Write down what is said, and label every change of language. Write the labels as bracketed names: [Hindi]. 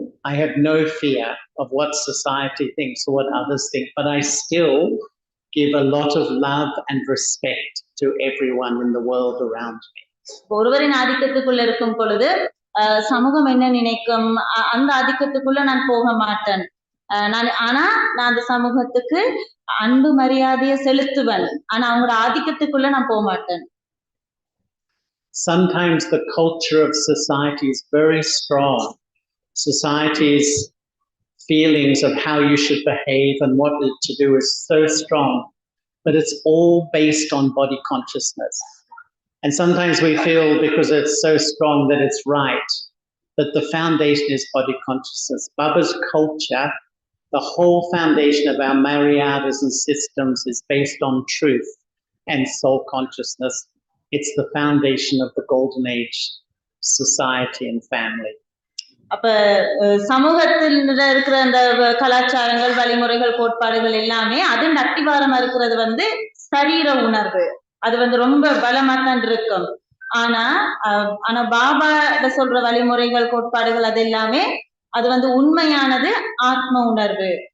[English] I have no fear of what society thinks or what others think, but I still give a lot of love and respect to everyone in the world around me. [Tamil] ஒருவரின் ஆதிக்கத்துக்குள்ள இருக்கும் பொழுது சமூகம் என்ன நினைக்கும் அந்த ஆதிக்கத்துக்குள்ள நான் போக மாட்டேன். ஆனா நான் அந்த சமூகத்துக்கு அன்பு மரியாதையை செலுத்துவேன், ஆனா அவங்களோட ஆதிக்கத்துக்குள்ள நான் போக மாட்டேன். [English] Sometimes the culture of society is very strong. Society's feelings of how you should behave and what to do is so strong, but it's all based on body consciousness. And sometimes we feel because it's so strong that it's right, but the foundation is body consciousness. Baba's culture, the whole foundation of our maryadas and systems is based on truth and soul consciousness. It's the foundation of the golden age society and family. [Tamil] அப்ப சமூகத்தில் இருக்கிற அந்த கலாச்சாரங்கள், வழிமுறைகள், கோட்பாடுகள் எல்லாமே அதன் அத்திவாரமா இருக்கிறது வந்து சரீர உணர்வு. அது வந்து ரொம்ப பலமா தான் இருக்கும். ஆனா ஆனா பாபா சொல்ற வழிமுறைகள், கோட்பாடுகள் அது எல்லாமே அது வந்து உண்மையானது ஆத்ம உணர்வு.